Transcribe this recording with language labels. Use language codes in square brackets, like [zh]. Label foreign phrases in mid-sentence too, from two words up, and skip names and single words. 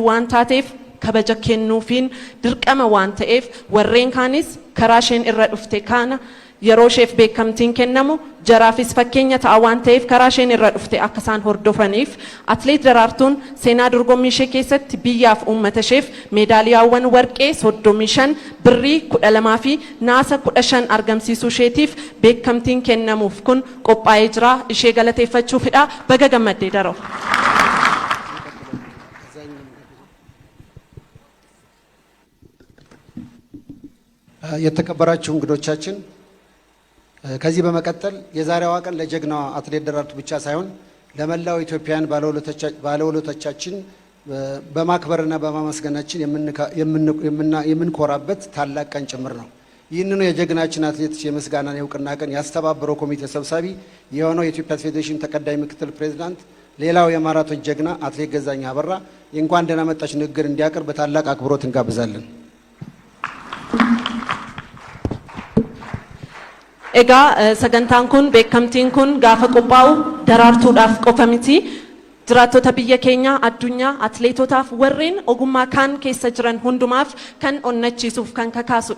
[om] waan taateef kabaja kennuufiin dirqama waan ta'eef warreen kaanis karaa isheen irra dhufte kana yeroo isheef beekamtiin kennamu jaraafis fakkeenya ta'a waan ta'eef karaa isheen irra dhufte akka isaan hordofaniif atleet Daraartuun seenaa dorgommii ishee keessatti biyyaaf uummata isheef meedaaliyaawwan warqee 35 birrii 12 fi naasa 15 argamsiisuu isheetiif beekamtiin kennamuuf kun qophaa'ee jira. Ishee galateeffachuufidha. Baga gammaddee Daroo. [am] የተከበራችሁ እንግዶቻችን ከዚህ በመቀጠል የዛሬዋ ቀን ለጀግናዋ አትሌት ደራርቱ ብቻ ሳይሆን ለመላው ኢትዮጵያን ባለውለቶቻችን በማክበርና በማመስገናችን የምንኮራበት ታላቅ ቀን ጭምር ነው። ይህንኑ የጀግናችን አትሌት የምስጋናና የእውቅና ቀን ያስተባበረው ኮሚቴ ሰብሳቢ የሆነው የኢትዮጵያ ፌዴሬሽን ተቀዳሚ ምክትል ፕሬዝዳንት ሌላው የማራቶን ጀግና አትሌት ገዛኝ አበራ የእንኳን ደህና መጣች ንግግር እንዲያቀርብ በታላቅ አክብሮት እንጋብዛለን። [om] Egaa sagantaan kun beekamtiin kun gaafa qophaa'u daraartuudhaaf qofa miti. Jiraattota biyya keenya addunyaa atleetotaaf warreen ogummaa kaan keessa jiran hundumaaf kan onnachiisuuf kan kakaasudha.